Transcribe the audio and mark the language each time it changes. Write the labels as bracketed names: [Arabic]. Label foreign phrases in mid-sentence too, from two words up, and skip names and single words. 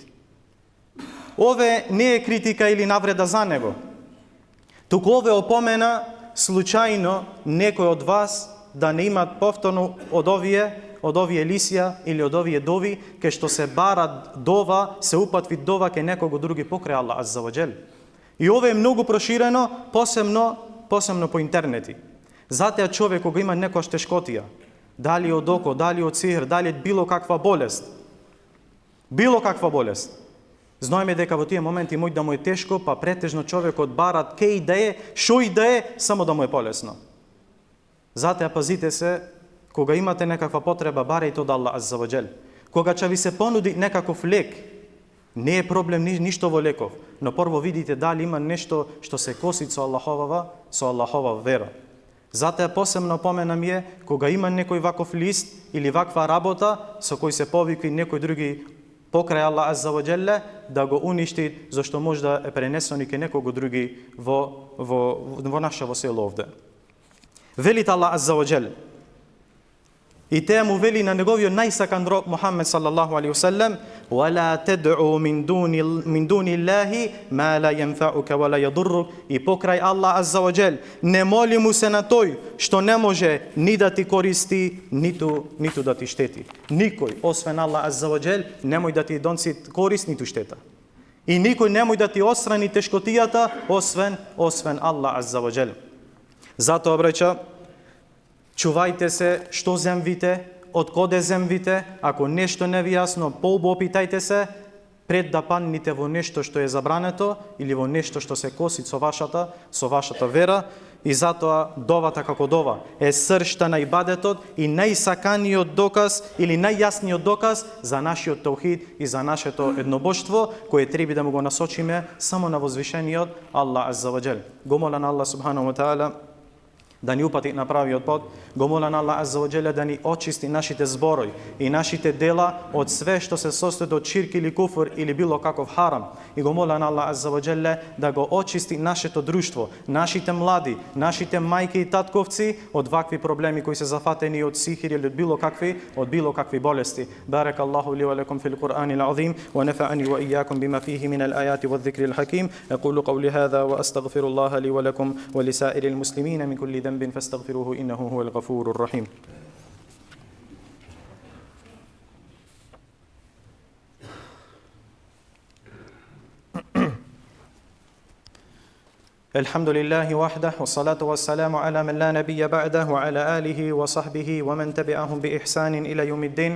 [Macedonian] Ове не е критика или навреда за него. Туку ове опомена случајно некој од вас да не имат повторно од овие лисија или од овие дови, кај што се барат дова, се упатви дова кај некого други покрај [Arabic] الله عز وجل. [Macedonian] И ова е многу проширено, посебно по интернети. Затоа човек кога има некоја тешкотија, дали од око, дали од сихр, дали било каква болест, знаеме дека во тие моменти мој да му е тешко, па претежно човекот барат кеј да е, шо и да е, само да му е полесно. Затоа пазите се, кога имате некаква потреба, барајте од [Arabic] الله عز وجل. [Macedonian] Кога ќе ви се понуди некаков лек, не е проблем ништо во леков, но прво видите дали има нешто што се коси со Аллахова вера. Затоа посебно поменам е, кога има некој ваков лист или ваква работа со кој се повикви некој други покрај [Arabic] الله عز وجل, [Macedonian] да го уништи, зашто може да е пренесено и кај некого други во нашево село овде. Велите [Arabic] الله عز وجل, [Macedonian] и те му вели на неговиот најсакан роб Мухаммед [Arabic] صلى الله عليه وسلم: "ولا تدع من دون الله ما لا ينفعك ولا يضرك", [Macedonian] и покрај [Arabic] الله عز وجل, [Macedonian] не моли му се на тој што не може ни да ти користи, ниту да ти штети. Никој освен [Arabic] الله عز وجل [Macedonian] немој да ти доноси корист ниту штета. И никој немој да ти отстрани тешкотијата освен [Arabic] الله عز وجل. [Macedonian] Затоа браќа, чувајте се што земвите, од коде земвите, ако нешто не ви јасно, поубопитајте се пред да падните во нешто што е забрането или во нешто што се коси со вашата вера. И затоа довата како дова е сршта на ибадетот и најсаканиот доказ или најјасниот доказ за нашиот таухид и за нашето еднобожство, кое треба да му го насочиме само на возвишениот [Arabic] الله عز وجل. [Macedonian] Го молам [Arabic] الله سبحانه وتعالى [Macedonian] да ни упати на правиот пат, го молам [Arabic] الله عز وجل [Macedonian] да ни очисти нашите зборови и нашите дела од све што се состои од ширк или куфр или било каков харам. И го молам [Arabic] الله عز وجل [Macedonian] да го очисти нашето друштво, нашите млади, нашите мајки и татковци од вакви проблеми кои се зафатени од сихир или од било какви болести. [Arabic] بارك الله لي ولكم في القرآن العظيم ونفعني وإياكم بما فيه من الآيات والذكر الحكيم. أقول قولي هذا وأستغفر الله لي ولكم ولسائر المسلمين من كل ذنب فاستغفروه إنه هو الغفور الرحيم. الحمد لله وحده والصلاة والسلام على من لا نبي بعده وعلى آله وصحبه ومن تبعهم بإحسان إلى يوم الدين.